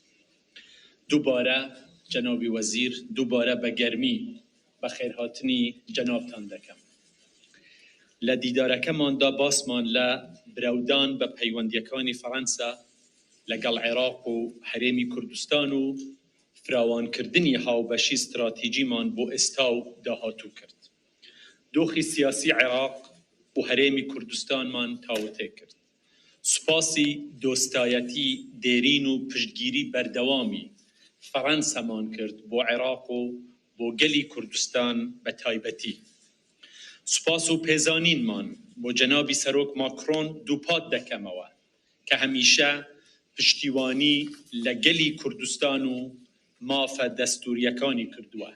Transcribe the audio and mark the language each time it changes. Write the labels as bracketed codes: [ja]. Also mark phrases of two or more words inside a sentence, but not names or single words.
[ckb] دوباره جنابی وزیر دوباره به گرمی به خیرهاتنی جنابتان دکم. لدیدارکمان دا باسمان لبرودان به پیوندیکانی فرانسا لگل عراق و حرمی کردستان و فراوان کردنی هاوبشی استراتیجی من بو استاو داهاتو کرد. دوخی سیاسی عراق و حرمی کردستان من تاوته کرد. سپاسی دوستایتی دیرین و پشتگیری بردوامی فرانسا مان کرد بو عراق و بو گلی کردستان به تایبتی. سپاس و پیزانین من بو جنابی سروک ماکرون دوپات دکموه که همیشه پشتیوانی لگلی کردستان و ماف دستوریکانی کردوه.